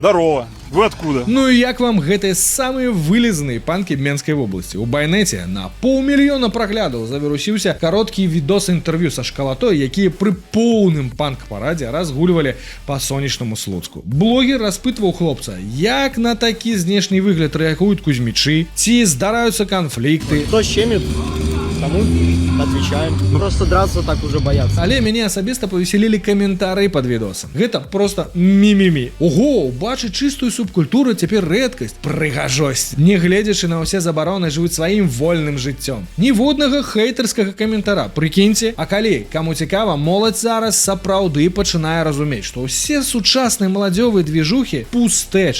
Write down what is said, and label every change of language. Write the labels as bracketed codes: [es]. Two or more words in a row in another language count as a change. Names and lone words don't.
[ru] Здорово. Вы откуда? [be] Ну і як вам гэтыя самыя вылезныя панкі Менскай вобласці? У байнеце на 500 000 праглядаў завірусіўся кароткі відос інтэрв'ю са шкалатой, якія пры поўным панк-парадзе разгульвалі па сонечнаму Слуцку. Блогер распытваў хлопца, як на такі знешні выгляд рэагуюць кузьмічы, ці здараюцца канфлікты. [ru] Кто щемит, тому отвечаем. Просто драться так уже боятся. [be] Але мяне асабіста павесялілі каментары пад відосам. Гэта просто мімімі. Ого, бачыць чыстую субкультуру цяпер рэдкасць, прыгажосць. Не гледзячы на ўсе забароны, жывуць сваім вольным жыццём. Ніводнага хейтарскага каментара. Прыкіньце, а калі каму цікава, моладзь зараз сапраўды пачынае разумець, што ўсе сучасныя маладзёвыя движухі пустэча.